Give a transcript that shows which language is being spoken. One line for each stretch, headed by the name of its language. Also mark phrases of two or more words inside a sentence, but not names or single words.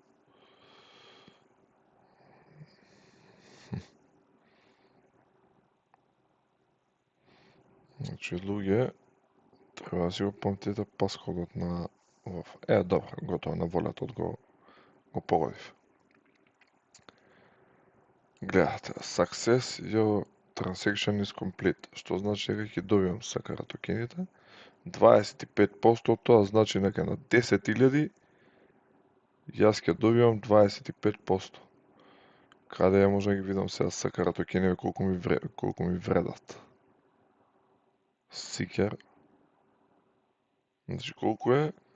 Macedonian: Значи, луѓе, треба да си го памтите passcode на овој. Добро, готово, на волетот го погодив. Гледате,
English: success your transaction is complete,
Macedonian: што значи дека ќе добиам SKR токените. 25% од тоа значи дека на 10.000 јас ќе добивам 25%. Каде ја може да ги видам сега SKR токените колку ми вредат? Seeker. Значи колку е?